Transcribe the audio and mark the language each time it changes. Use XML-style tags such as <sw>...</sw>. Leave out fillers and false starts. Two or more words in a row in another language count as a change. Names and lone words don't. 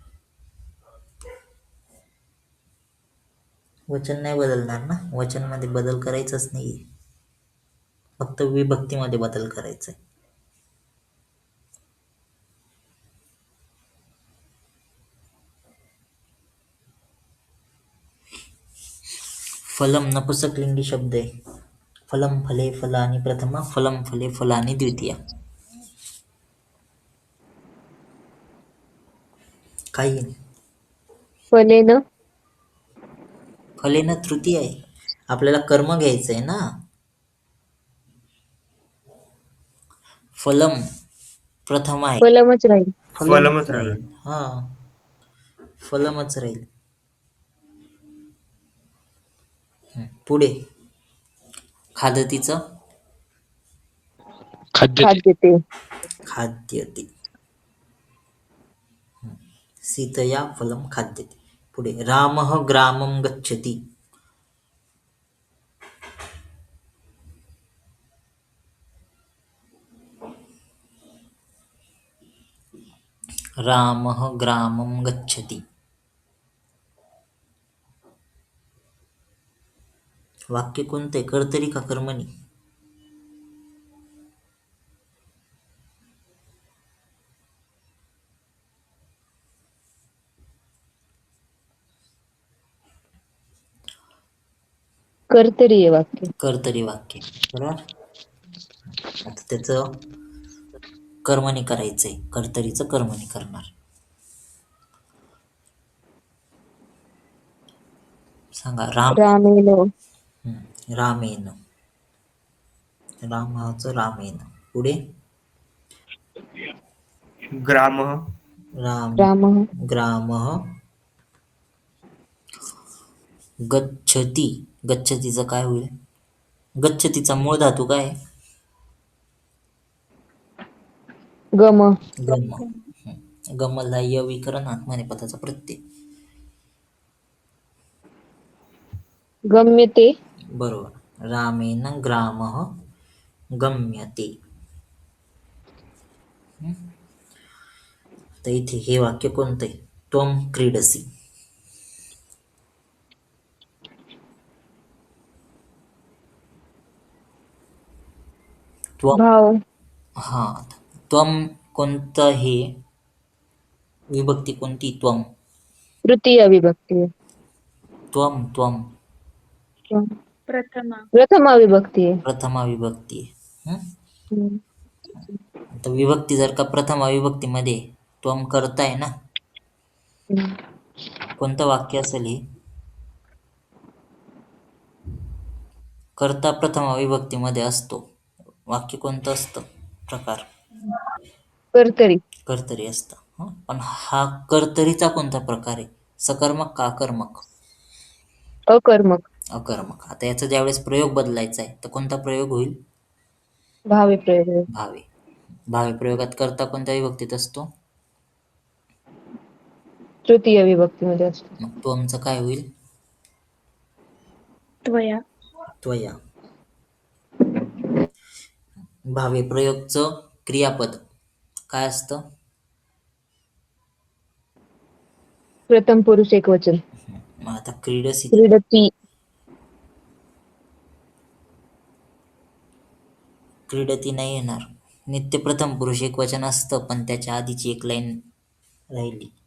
<mr>वचन नाही बदलणार ना, वचनमध्ये बदल करायचाच नाहीये, फक्त विभक्तीमध्ये बदल करायचा आहे. फलम नपुंसकलिंगी शब्द आहे.</mr> <sa>फलम फले फलानी प्रथमा, फलम फले फलानी द्वितीया.</sa> <mr>काही नाही. फलेन फलेन तृतीय आहे. आपल्याला कर्म घ्यायचं आहे ना. फलम प्रथम आहे. फलमच राहील. फलमच राहील. हा, फलमच राहील. पुढे खादतीचं खाद्य खाद्यते</mr> <sa>खाद्यते. सीतया फलम खाद्यते. पुढे रामः ग्रामं गच्छति. रामः ग्रामं गच्छति.</sa> <mr>वाक्य कोणते, कर्तरी का कर्मणी? कर्तरी आहे वाक्य. कर्तरी वाक्य. बरोबर. आता त्याचं कर्मणी करायचंय, कर्तरीचं कर्मणी करणार. सांगा. रामेन रामेन. रामाचं रामेन. पुढे ग्रामः रामः</mr> <sa>ग्रामः गच्छति.</sa> <mr>गच्छतीचं काय होईल? गच्छतीचा मूळ धातू काय आहे? गम गम. गमला य विकरण आत्मनेपदाचा प्रत्यय. गम्यते</mr> <sa>बरोबर. रामेण ग्रामः गम्यते.</sa> <mr>तर इथे हे वाक्य कोणतं आहे?</mr> <sa>त्वं क्रीडसि. त्वं.</sa> <mr>भाव हा, त्वं कोणतं हे? विभक्ती कोणती? त्वं. तृतीय विभक्ती. त्वं त्वं प्रथमा प्रथमा विभक्ती आहे. प्रथमा विभक्ती आहे. हम्म. आता विभक्ती जर का प्रथमा विभक्तीमध्ये त्वं करताय ना, हम्म. कोणतं वाक्य असेल हे? कर्ता प्रथमा विभक्तीमध्ये असतो, वाक्य कोणतं असतं? प्रकार कर्तरी कर्तरी असतं. पण हा कर्तरीचा कोणता प्रकार आहे? सकर्मक का अकर्मक? अकर्मक. अकर्मक. आता याचा ज्यावेळेस प्रयोग बदलायचा आहे तर कोणता प्रयोग होईल? भावे प्रयोग आहे. भावे. भावे प्रयोगात कर्ता कोणत्या विभक्तीत असतो? तृतीय विभक्तीमध्ये असतो. मग त्वंचं काय होईल? त्वया त्वया. भावे प्रयोगचं क्रियापद काय असतं? प्रथम पुरुष एकवचन. मग आता क्रीडसी. क्रीडती क्रीडती नाही येणार. नित्य प्रथम पुरुष एकवचन असतं, पण त्याच्या आधीची एक लाईन राहिली.</mr>